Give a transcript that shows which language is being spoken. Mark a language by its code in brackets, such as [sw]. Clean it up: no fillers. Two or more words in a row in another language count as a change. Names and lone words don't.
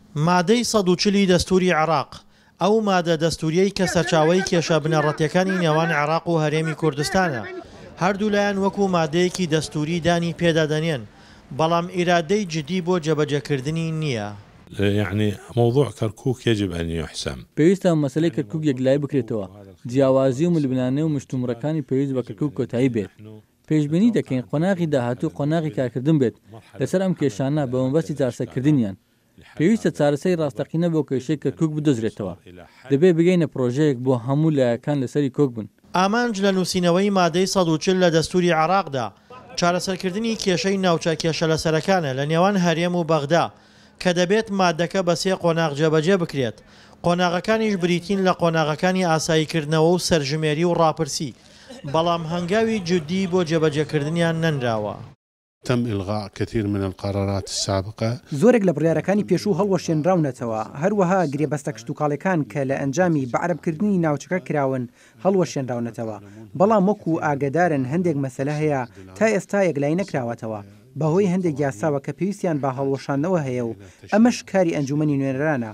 [ckb] مادەی 140 دەستوری عێراق ئەو مادە دەستوریەی کە سەرچاوەی کێشە بنەڕەتیەکانی نێوان عێراق و هەرێمی کوردستانە. هەردوو لایەن وەکو مادەیەکی دەستوری دانی پێدادەنێن، بەڵام ئیرادەی جدی بۆ جێبەجێکردنی نییە. [ar] يعني موضوع كركوك يجب أن يحسم. [ckb] پێویستە مەسەلەی کەرکوک یەکلای بکرێتەوە. جیاوازی و ملبنانە و مشتومڕەکانی پێویست بە کەرکوک کۆتایی بێت. پێشبینی دەکەین قۆناغی داهاتوو قۆناغی کارکردن بێت لەسەر ئەم کێشانە بە مەبەستی چارەسەرکردنیان. پێویستە چارەسەری ڕاستەقینە بۆ کێشەی کەرکوک بدۆزرێتەوە. دەبێت بگەینە پرۆژەیەک بۆ هەموو لایەکان لەسەری کۆک بن. ئامانج لە نووسینەوەی مادەی 140 لە دەستوری عێراقدا چارەسەرکردنی کێشەی ناوچە کێشە لەسەرەکانە لە نێوان هەرێم و بەغدا کە دەبێت مادەکە بە سێ قۆناغ جێبەجێ بکرێت. قۆناغەکانیش بریتین لە قۆناغەکانی ئاساییکردنەوە و سەرژمێری و ڕاپرسی، بەڵام هەنگاوی جدی بۆ جێبەجێکردنیان نەنراوە. [ar] تم إلغاء كثير من القرارات السابقة. [ckb] زۆرێک لە بڕیارەکانی پێشوو هەڵوەشێنراونەتەوە، هەروەها گرێبەستە کشتتوکاڵەکان کە لە ئەنجامی بەعرەبکردنی ناوچەکە کراون هەڵوەشێنراونەتەوە، بەڵام وەکو ئاگدارن هەندێک مەسەلە هەیە تا ئێستا یەکلای نەکراوەتەوە بەهۆی هەندێک یاساوە کە پێویستیان بە هەڵوەشانەوە هەیە و ئەمەش کاری ئەنجومەنی نوێنەرانە.